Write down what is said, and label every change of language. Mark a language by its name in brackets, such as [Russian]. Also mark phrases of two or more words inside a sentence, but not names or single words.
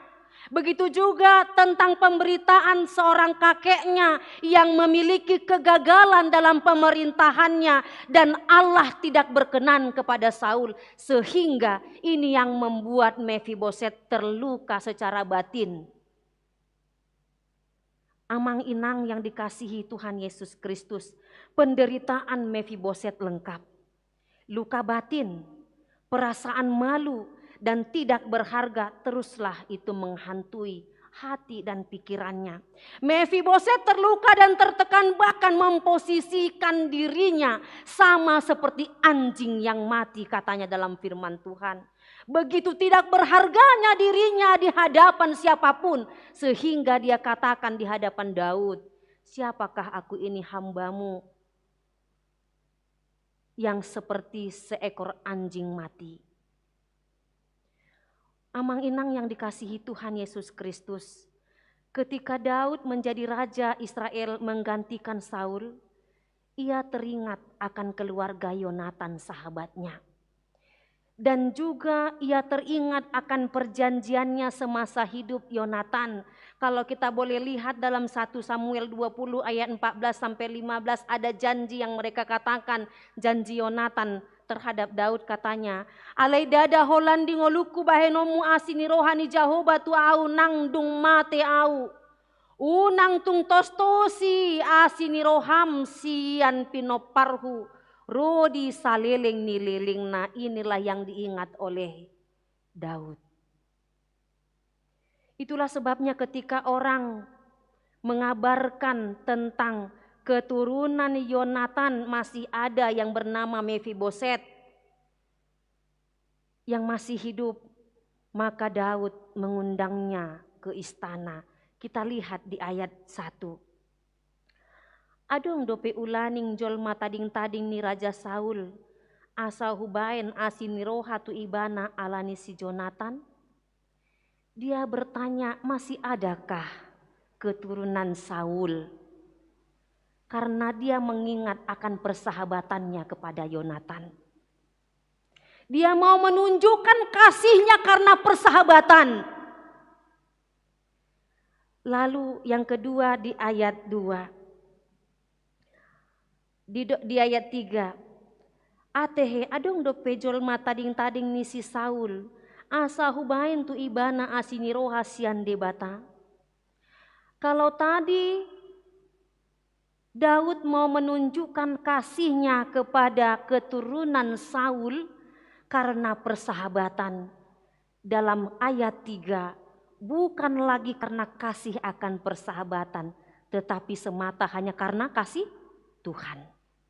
[Indonesian] Begitu juga tentang pemberitaan seorang kakeknya yang memiliki kegagalan dalam pemerintahannya dan Allah tidak berkenan kepada Saul, sehingga ini yang membuat Mefiboset terluka secara batin. [Batak Toba] Amang inang [Indonesian] yang dikasihi Tuhan Yesus Kristus, penderitaan Mefiboset lengkap. Luka batin, perasaan malu, dan tidak berharga teruslah itu menghantui hati dan pikirannya. Mefiboset terluka dan tertekan, bahkan memposisikan dirinya sama seperti anjing yang mati, katanya dalam firman Tuhan. Begitu tidak berharganya dirinya di hadapan siapapun, sehingga dia katakan di hadapan Daud, siapakah aku ini hambamu yang seperti seekor anjing mati. [Batak Toba] Amang inang [Indonesian] yang dikasihi Tuhan Yesus Kristus, ketika Daud menjadi raja Israel menggantikan Saul, ia teringat akan keluarga Yonatan sahabatnya. Dan juga ia teringat akan perjanjiannya semasa hidup Yonatan. Kalau kita boleh lihat dalam 1 Samuel 20 ayat 14 sampai 15 ada janji yang mereka katakan, janji Yonatan terhadap Daud katanya, [Batak Toba] alai dada holandi ngoluku bahenomu asini rohani Jahoba tu au nang dung mate au. Unang tung tostosi asini roham sian pinoparhu. Rodi saleleng nililing, [Indonesian] nah inilah yang diingat oleh Daud. Itulah sebabnya ketika orang mengabarkan tentang keturunan Yonatan masih ada yang bernama Mefiboset yang masih hidup, maka Daud mengundangnya ke istana. Kita lihat di ayat 1. [Batak Toba] Adong dope ulaning jolma tading-tading ni Raja Saul, asa hubain asini roha tu ibana alani si Jonatan. [Indonesian] Dia bertanya, masih adakah keturunan Saul? Karena dia mengingat akan persahabatannya kepada Yonatan. Dia mau menunjukkan kasihnya karena persahabatan. Lalu yang kedua di ayat 2. Di ayat 3. [Batak Toba] Atehe adong do pejol matading-tading ni si Saul. Asa hubain tu ibana asini roha sian debata. [Indonesian] Kalau tadi Daud mau menunjukkan kasihnya kepada keturunan Saul karena persahabatan. Dalam ayat 3 bukan lagi karena kasih akan persahabatan, tetapi semata hanya karena kasih Tuhan.